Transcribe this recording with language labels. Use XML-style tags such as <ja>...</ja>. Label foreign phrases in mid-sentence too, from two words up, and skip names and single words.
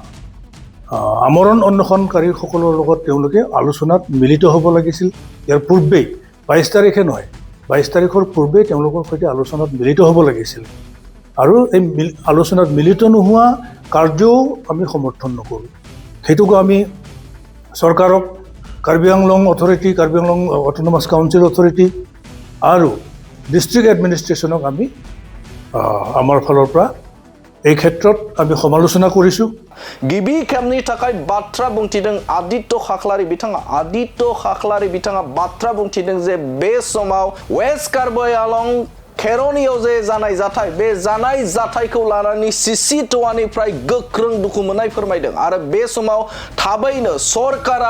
<as>আমৰণ অন্বেষণকাৰীসকলৰ লগত তেওঁলোকে আলোচনাত মিলিত হ'ব লাগিছিল ইয়াৰ পূৰ্বেই 22 তাৰিখে নহয় 22 তাৰিখৰ পূৰ্বেই তেওঁলোকৰ সৈতে আলোচনাত মিলিত হ'ব লাগিছিল আৰু এই আলোচনাত মিলিত নোহোৱা কাৰ্যও আমি সমৰ্থন নকৰোঁ সেইটোকো আমি চৰকাৰক কাৰ্বি আংলং অথৰিটি কাৰ্বি আংলং অট'নমাছ কাউন্সিল অথৰিটি আৰু</as> <en>district administrationক</en> <as>আমি আমাৰ ফালৰ পৰা এই ক্ষেত্ৰত আমি সমালোচনা কৰিছোঁ</as> <brx>गिबि खेबनि थाखाय बाथ्रा बुंथिदों आदित्य खाख्लारि बिथाङा बाथ्रा बुंथिदों जे बे समाव वेस्ट कार्बि आलं खेरनियाव जे जानाय जाथाय बे जानाय जाथायखौ लानानै सिसि टवानिफ्राय गोख्रों दुखु मोननाय फोरमायदों आरो बे समाव थाबैनो सरकारा</brx>